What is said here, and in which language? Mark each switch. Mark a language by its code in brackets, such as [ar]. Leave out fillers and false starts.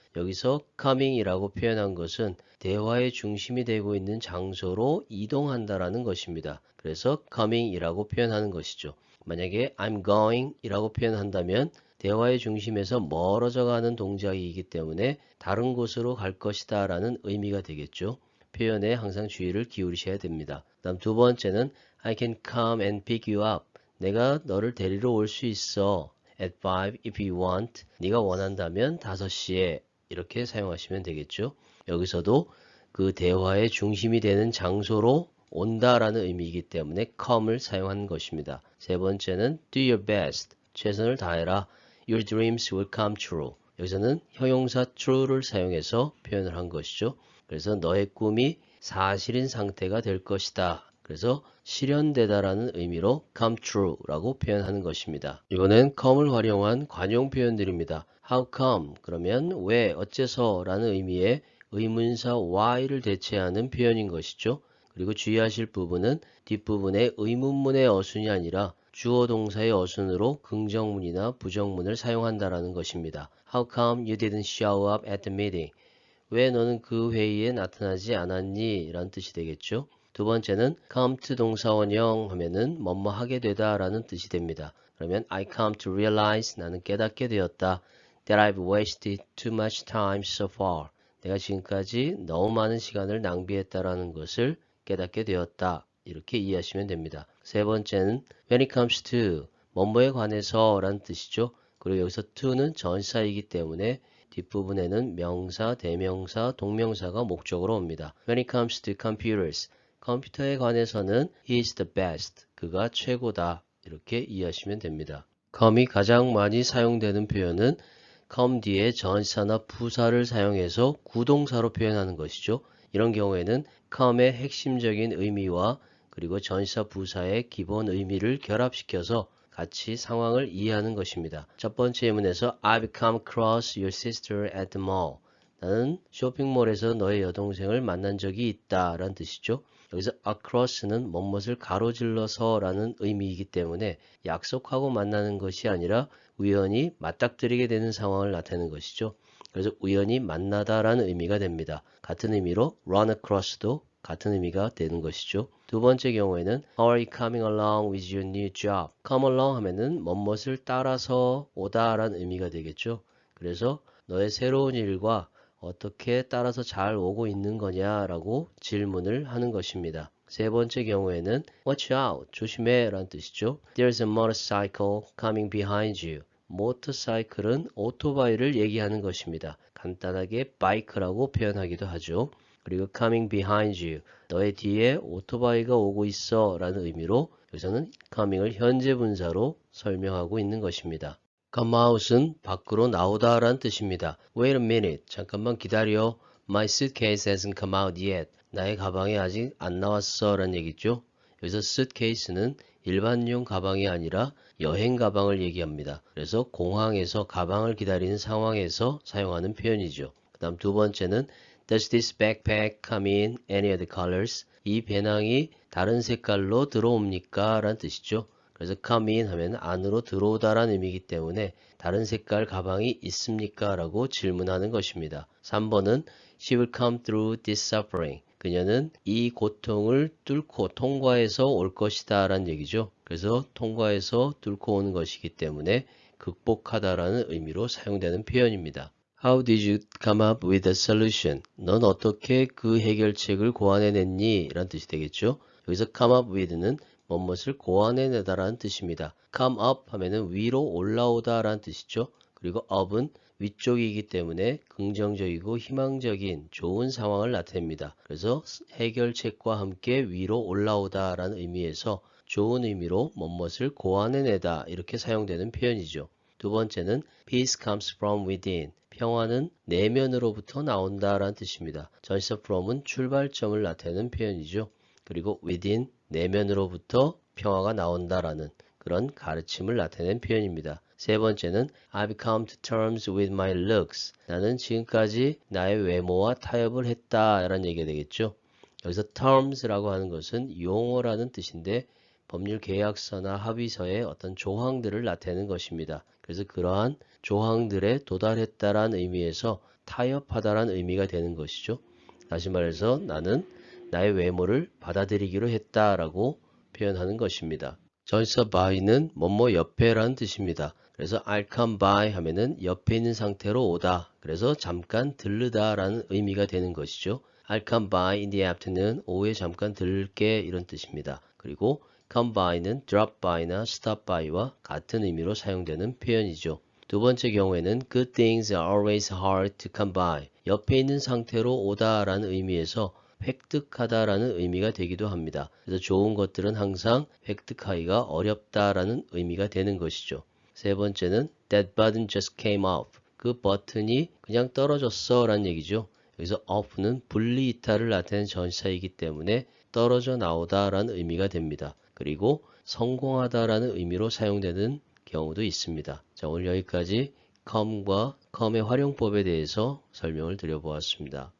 [ko] 여기서 coming이라고 표현한 것은 대화의 중심이 되고 있는 장소로 이동한다라는 것입니다. 그래서 coming이라고 표현하는 것이죠. 만약에 [en] I'm going [ko] 이라고 표현한다면 대화의 중심에서 멀어져 가는 동작이기 때문에 다른 곳으로 갈 것이다 라는 의미가 되겠죠. 표현에 항상 주의를 기울이셔야 됩니다. 다음 두 번째는 [en] I can come and pick you up. [ko] 내가 너를 데리러 올 수 있어. [en] At 5 if you want. [ko] 네가 원한다면 5시에 이렇게 사용하시면 되겠죠. 여기서도 그 대화의 중심이 되는 장소로 온다라는 의미이기 때문에 come을 사용한 것입니다. 세 번째는 [en] do your best. [ko] 최선을 다해라. [en] Your dreams will come true. [ko] 여기서는 형용사 true를 사용해서 표현을 한 것이죠. 그래서 너의 꿈이 사실인 상태가 될 것이다. 그래서 실현되다라는 의미로 come true라고 표현하는 것입니다. 이번엔 come을 활용한 관용 표현들입니다. [en] How come? [ko] 그러면 왜, 어째서 라는 의미의 의문사 why를 대체하는 표현인 것이죠. 그리고 주의하실 부분은 뒷부분에 의문문의 어순이 아니라 주어 동사의 어순으로 긍정문이나 부정문을 사용한다라는 것입니다. [en] How come you didn't show up at the meeting? [ko] 왜 너는 그 회의에 나타나지 않았니? 라는 뜻이 되겠죠. 두 번째는 come to 동사원형 하면은 뭐뭐 하게 되다 라는 뜻이 됩니다. 그러면 [en] I come to realize [ko] 나는 깨닫게 되었다. [en] That I've wasted too much time so far. [ko] 내가 지금까지 너무 많은 시간을 낭비했다라는 것을 깨닫게 되었다. 이렇게 이해하시면 됩니다. 세 번째는 [en] when it comes to [ko] 뭐뭐에 관해서 라는 뜻이죠. 그리고 여기서 to는 전사이기 때문에 뒷부분에는 명사, 대명사, 동명사가 목적으로 옵니다. [en] When it comes to computers, [ko] 컴퓨터에 관해서는 [en] he is the best. [ko] 그가 최고다. 이렇게 이해하시면 됩니다. come이 가장 많이 사용되는 표현은 come 뒤에 전치사나 부사를 사용해서 구동사로 표현하는 것이죠. 이런 경우에는 come의 핵심적인 의미와 그리고 전치사 부사의 기본 의미를 결합시켜서 같이 상황을 이해하는 것입니다. 첫 번째 예문에서 [en] I've come across your sister at the mall. [ko] 나는 쇼핑몰에서 너의 여동생을 만난 적이 있다 라는 뜻이죠. 여기서 across는 뭐뭇을 가로질러서 라는 의미이기 때문에 약속하고 만나는 것이 아니라 우연히 맞닥뜨리게 되는 상황을 나타내는 것이죠. 그래서 우연히 만나다 라는 의미가 됩니다. 같은 의미로 run across도 같은 의미가 되는 것이죠. 두 번째 경우에는 [en] How are you coming along with your new job? [ko] come along 하면은 뭐뭇을 따라서 오다 라는 의미가 되겠죠. 그래서 너의 새로운 일과 어떻게 따라서 잘 오고 있는 거냐라고 질문을 하는 것입니다. 세 번째 경우에는 [en] Watch out, [ko] 조심해 라는 뜻이죠. [en] There's a motorcycle coming behind you. [ko] 모터사이클은 오토바이를 얘기하는 것입니다. 간단하게 바이크라고 표현하기도 하죠. 그리고 [en] coming behind you, [ko] 너의 뒤에 오토바이가 오고 있어 라는 의미로 여기서는 coming을 현재 분사로 설명하고 있는 것입니다. come out은 밖으로 나오다 라는 뜻입니다. [en] Wait a minute. [ko] 잠깐만 기다려. [en] My suitcase hasn't come out yet. [ko] 나의 가방이 아직 안 나왔어 라는 얘기죠. 여기서 suitcase는 일반용 가방이 아니라 여행 가방을 얘기합니다. 그래서 공항에서 가방을 기다리는 상황에서 사용하는 표현이죠. 그 다음 두 번째는 [en] Does this backpack come in any other colors? [ko] 이 배낭이 다른 색깔로 들어옵니까? 라는 뜻이죠. 그래서 come in 하면 안으로 들어오다라는 의미이기 때문에 다른 색깔 가방이 있습니까? 라고 질문하는 것입니다. 3번은 [en] She will come through this suffering. [ko] 그녀는 이 고통을 뚫고 통과해서 올 것이다 라는 얘기죠. 그래서 통과해서 뚫고 오는 것이기 때문에 극복하다라는 의미로 사용되는 표현입니다. [en] How did you come up with a solution? [ko] 넌 어떻게 그 해결책을 고안해냈니? 라는 뜻이 되겠죠. 여기서 come up with는 무엇을 고안해내다 라는 뜻입니다. come up 하면은 위로 올라오다 라는 뜻이죠. 그리고 up은 위쪽이기 때문에 긍정적이고 희망적인 좋은 상황을 나타냅니다. 그래서 해결책과 함께 위로 올라오다 라는 의미에서 좋은 의미로 무엇을 고안해내다 이렇게 사용되는 표현이죠. 두 번째는 [en] peace comes from within. [ko] 평화는 내면으로부터 나온다 라는 뜻입니다. 전치사 from은 출발점을 나타내는 표현이죠. 그리고 within, 내면으로부터 평화가 나온다라는 그런 가르침을 나타낸 표현입니다. [en] 세 번째는 I've come to terms with my looks. [ko] 나는 지금까지 나의 외모와 타협을 했다라는 얘기가 되겠죠. 여기서 terms라고 하는 것은 용어라는 뜻인데 법률 계약서나 합의서의 어떤 조항들을 나타내는 것입니다. 그래서 그러한 조항들에 도달했다라는 의미에서 타협하다라는 의미가 되는 것이죠. 다시 말해서 나는 나의 외모를 받아들이기로 했다라고 표현하는 것입니다. 전치사 by는 뭐뭐 옆에라는 뜻입니다. 그래서 [en] I'll come by [ko] 하면은 옆에 있는 상태로 오다. 그래서 잠깐 들르다 라는 의미가 되는 것이죠. [en] I'll come by in the afternoon. [ko] 오후에 잠깐 들를게 이런 뜻입니다. 그리고 come by는 drop by나 stop by와 같은 의미로 사용되는 표현이죠. 두 번째 경우에는 [en] good things are always hard to come by. [ko] 옆에 있는 상태로 오다 라는 의미에서 획득하다라는 의미가 되기도 합니다. 그래서 좋은 것들은 항상 획득하기가 어렵다라는 의미가 되는 것이죠. 세 번째는 [en] that button just came off. [ko] 그 버튼이 그냥 떨어졌어 라는 얘기죠. 여기서 off는 분리 이탈을 나타내는 전치사이기 때문에 떨어져 나오다 라는 의미가 됩니다. 그리고 성공하다라는 의미로 사용되는 경우도 있습니다. 자, 오늘 여기까지 come과 come의 활용법에 대해서 설명을 드려보았습니다.